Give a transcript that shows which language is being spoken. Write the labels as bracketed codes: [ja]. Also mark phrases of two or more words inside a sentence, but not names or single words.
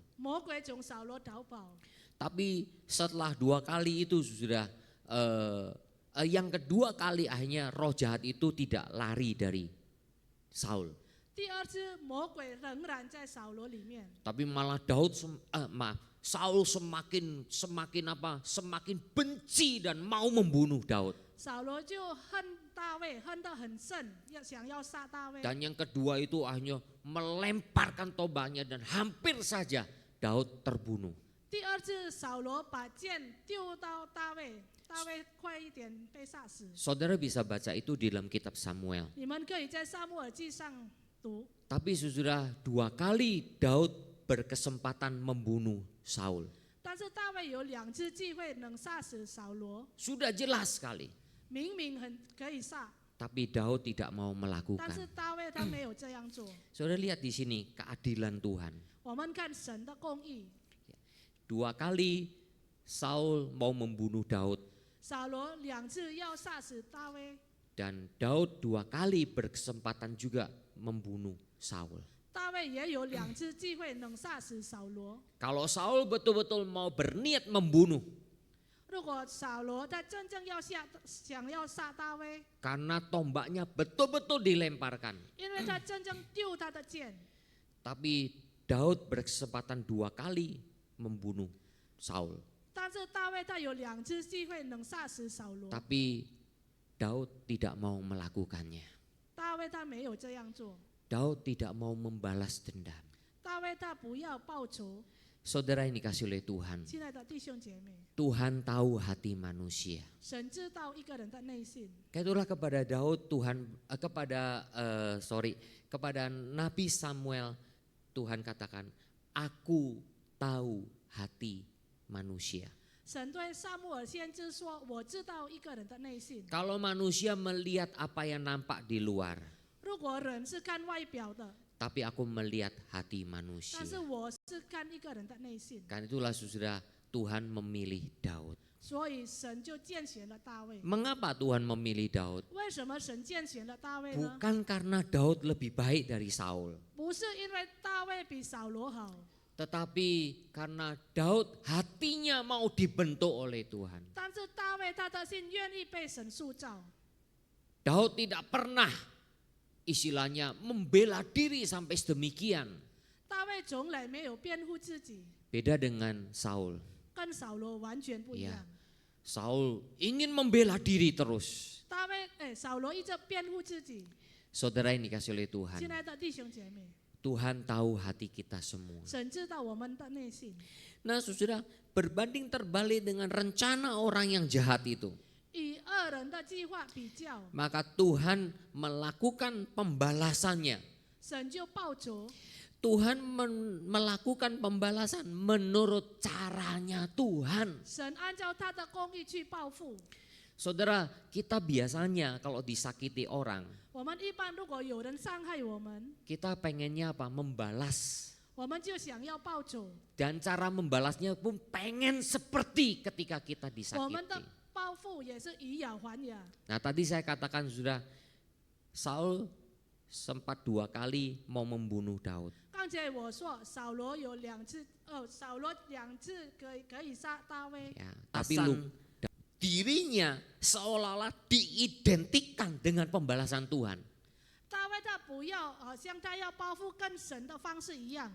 [zh] 魔鬼从扫罗逃跑。 [id] Tapi setelah 2 kali itu sudah yang kedua kali akhirnya roh jahat itu tidak lari dari Saul. [zh] 第2次魔鬼仍然在扫罗里面， [id] Tapi malah Saul semakin benci dan mau membunuh Daud. [zh] 扫罗就恨大卫，恨得很甚，想要杀大卫。 [id] Dan yang kedua itu akhirnya melemparkan tombaknya dan hampir saja Daud terbunuh. [zh] 第2次扫罗把剑丢到大卫，大卫快一点被杀死。 [id] Saudara bisa baca itu di dalam kitab Samuel. [zh] 你们可以在撒母耳记上读。 [id] Tapi sudah 2 kali Daud berkesempatan membunuh Saul. [zh] 但是大卫有2次机会能杀死扫罗， [id] Sudah jelas sekali. [zh] 明明很可以杀， [id] Tapi Daud tidak mau [zh] 但是 [id] melakukan. [zh] 大卫他没有这样做。 [id] Saudara lihat di sini keadilan Tuhan. [zh] 我们看神的公义， [id] 2 kali Saul mau membunuh Daud. [zh] 扫罗2次要杀死大卫， [id] Dan Daud 2 kali berkesempatan juga membunuh Saul. [zh] 大卫也有2次机会能杀死扫罗。 [id] Kalau Saul betul-betul mau berniat membunuh, [zh] 如果扫罗他真正想要杀大卫， [id] karena tombaknya betul-betul dilemparkan. [zh] 因为他真正丢他的剑， [id] Tapi Daud berkesempatan 2 kali membunuh Saul. [zh] 但是大卫他有2次机会能杀死扫罗， [id] Tapi Daud tidak mau melakukannya. [zh] 大卫他没有这样做， [id] Daud tidak mau membalas dendam. [zh] 大卫他不要报仇。 [id] Saudara yang dikasih oleh Tuhan, [zh] 亲爱的弟兄姐妹， [id] Tuhan tahu hati manusia. [zh] 神知道一个人的内心。 [id] Itulah kepada Daud kepada Nabi Samuel Tuhan katakan, aku tahu hati manusia. [zh] 神对撒母耳先知说：“我知道一个人的内心。 [id] Kalau manusia melihat apa yang nampak di luar, [zh] 如果人是看外表的， [id] tapi aku melihat hati [zh] 但 [id] manusia. [zh] 是我是看一个人的内心。 [id] Kan itulah sudah Tuhan memilih Daud. [zh] 所以神就拣选了大卫。 [id] Mengapa Tuhan memilih Daud? [zh] 为什么神拣选了大卫呢？ [id] Bukan karena Daud lebih baik dari Saul, [zh] 不是因为大卫比扫罗好， [id] tetapi karena Daud hatinya mau dibentuk oleh Tuhan. [zh] 但是大卫他的心愿意被神塑造。 [id] Daud tidak pernah istilahnya membela diri sampai sedemikian. [zh] 大卫从来没有辩护自己， [id] Beda dengan Saul. [zh] 跟扫罗完全不一样。 [id] Saul ingin membela diri terus. [zh] 扫罗一直辩护自己。 [id] Saudara yang dikasih oleh [zh] 亲 [id] Tuhan, [zh] 爱的弟兄姐妹， [id] Tuhan tahu hati kita semua. [zh] 神知道我们的内心。 [id] Nah, saudara, berbanding terbalik dengan rencana orang yang jahat itu, [zh] 与恶人的计划比较， [id] maka Tuhan melakukan pembalasannya. [zh] 神就报仇。 [id] Tuhan melakukan pembalasan menurut caranya Tuhan. [zh] 神按照他的公义去报复。 [id] Saudara, kita biasanya kalau disakiti orang, [zh] 我们一般如果有人伤害我们， [id] kita pengennya apa? Membalas. [zh] 我们就想要报仇。 [id] Dan cara membalasnya pun pengen seperti ketika kita [zh] 我们的 [id] disakiti. [zh] 报复也是以牙还牙。 [id] Nah, tadi saya katakan sudah Saul sempat 2 kali mau membunuh Daud. [zh] 刚才我说扫罗有2次，扫罗2次可以杀大卫， [id] Ya, tapi dirinya seolah-olah diidentikan dengan pembalasan Tuhan. [zh] 大卫他不要好像他要报复跟神的方式一样。